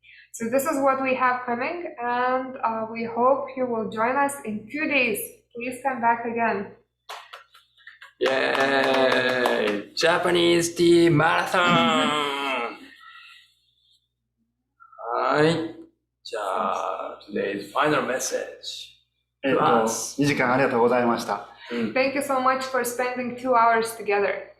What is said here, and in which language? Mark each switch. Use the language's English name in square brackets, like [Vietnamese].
[English] So this is what we have coming, and we hope you will join us in 2 days. Please come back again. Yay! Japanese tea marathon! Alright. [Japanese] じゃあ、 [English] today's final message. [Japanese] 2時間ありがとうございました。 [English] Thank you so much for spending 2 hours together.